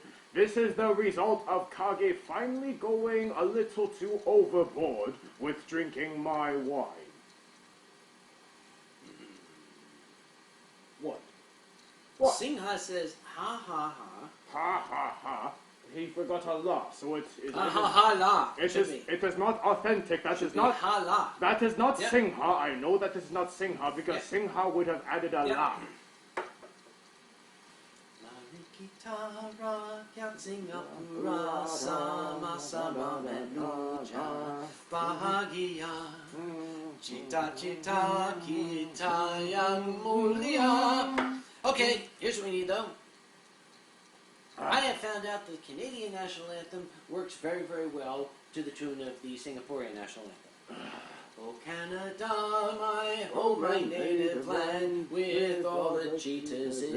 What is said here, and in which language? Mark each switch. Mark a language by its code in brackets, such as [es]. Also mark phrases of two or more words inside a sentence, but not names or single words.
[en] This is the result of Kage finally going a little too overboard with drinking my wine. What? What? Singha says, ha ha ha. Ha ha ha. He forgot a la, so it Ha ha ha la. it is not authentic. That is not ha la. That is not Yep. Singha. I know that is not Singha because Yep. Singha would have added a Yep. la. [ms] Kitara kya Singapura sama sama menuja bahagia cita cita kita yang mulia. [en] Okay, here's what we need though. I have found out the Canadian national anthem works very, very well to the tune of the Singaporean national anthem. Oh Canada, my home, my native land, with all the cheetahs in...